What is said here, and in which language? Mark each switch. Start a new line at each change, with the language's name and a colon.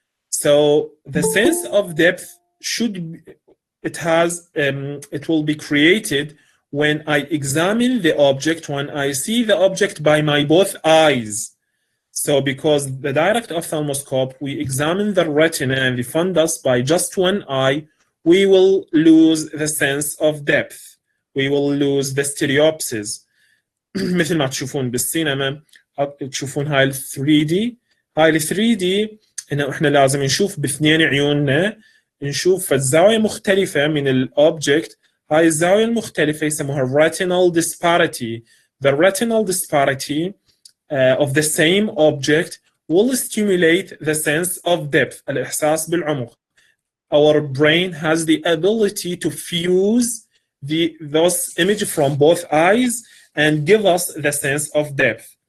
English: So the sense of depth it will be created when I examine the object, when I see the object by my both eyes. So because the direct ophthalmoscope, we examine the retina and the fundus by just one eye, we will lose the sense of depth. We will lose the stereopsis.
Arabic: مثل ما تشوفون بالسينما تشوفون هاي ال 3D. هاي ال 3D انه احنا لازم نشوف باثنين عيوننا، نشوف الزاوية مختلفة من الأوبجكت. هاي الزاوية المختلفة يسموها retinal disparity.
English: The retinal disparity of the same object will stimulate the sense of depth,
Arabic: الإحساس بالعمق.
English: Our brain has the ability to fuse those images from both eyes and give us the sense of depth.